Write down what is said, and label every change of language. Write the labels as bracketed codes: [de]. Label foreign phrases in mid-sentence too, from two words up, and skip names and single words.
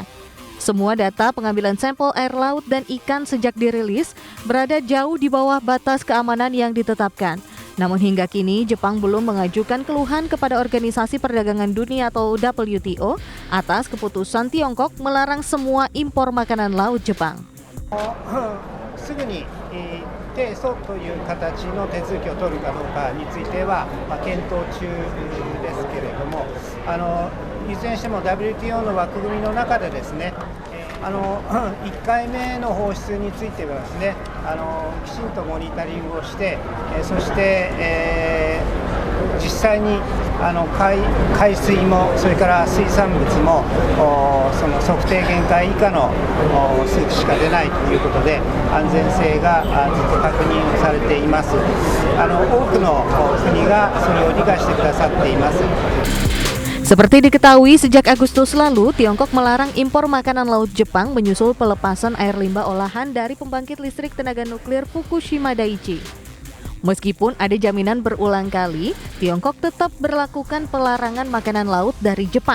[id] Semua data pengambilan sampel air laut dan ikan sejak dirilis berada jauh di bawah batas keamanan yang ditetapkan. Namun hingga kini Jepang belum mengajukan keluhan kepada Organisasi Perdagangan Dunia atau WTO atas keputusan Tiongkok melarang semua impor makanan laut Jepang. [ja] すぐに提訴という形の手続きを取るかどうかについては検討中ですけれども、いずれにしても WTO の枠組みの中でですね、1回目の放出についてはですね、きちんとモニタリングをして、そして、実際に海水もそれから水産物もその測定限界以下の数値しか出ないということで安全性がずっと確認をされています。多くの国がそれを理解してくださっています。 [id] Seperti diketahui, sejak Agustus lalu, Tiongkok melarang impor makanan laut Jepang menyusul pelepasan air limbah olahan dari pembangkit listrik tenaga nuklir Fukushima Daiichi. Meskipun ada jaminan berulang kali, Tiongkok tetap berlakukan pelarangan makanan laut dari Jepang.